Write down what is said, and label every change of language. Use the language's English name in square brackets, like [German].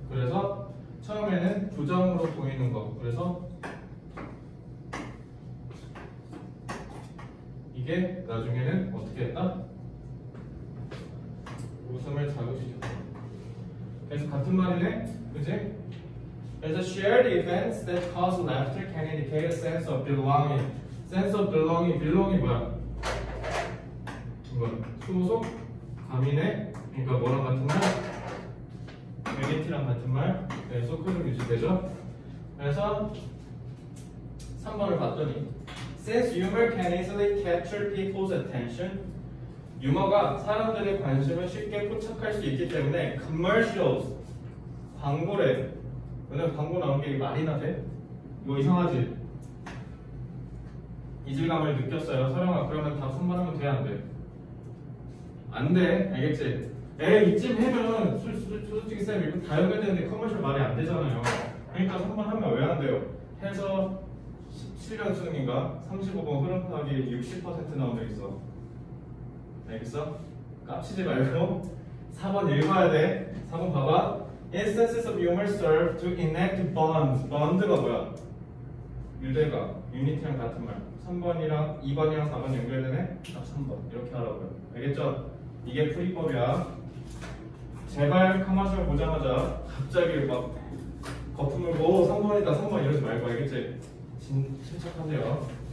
[Korean] 그래서 처음에는 부정으로 보이는 거. 그래서 이게 나중에는 어떻게 했다? 웃음을 자극시켰다. 그래서 같은 말이네, 그지? [English] 그래서 shared events that cause laughter can indicate a sense of belonging. [Korean] sense of belong이 뭐야? 이거 소속, 감인의, 그러니까 뭐랑 같은 말? 유니티랑 같은 말. 그래서 흐름 유지되죠. 그래서 3번을 봤더니 [English] Since humor can easily capture people's attention, [Korean] 유머가 사람들의 관심을 쉽게 포착할 수 있기 때문에 commercials, 광고래. 오늘 광고 나온 게 말이나 돼? 이거 이상하지? 이질감을 느꼈어요. 서령아, 그러면 답 3번 하면 돼, 안 돼? 안 돼, 알겠지? 에이, 이쯤 해면 솔직히 쌤 이거 다 연결되는데 커머셜 말이 안 되잖아요. 그러니까 3번 하면 왜 안 돼요? 해서 17년 수능인가? 35번 흐름 파악이 60% 나온 적 있어. 알겠어? 깝치지 말고 4번 읽어야 돼. 4번 봐봐. [English] Instances of humor serve to enact bonds. [Korean] bond가 뭐야? 유대가, 유니티랑 같은 말. 3번이랑 2번이랑 4번 연결되네? 답 3번. 이렇게 하라고요. 알겠죠? 이게 풀이법이야. 제발 커머셜 보자마자 갑자기 막 거품을 뭐 3번이다 3번 이러지 말고, 알겠지? 침착하세요.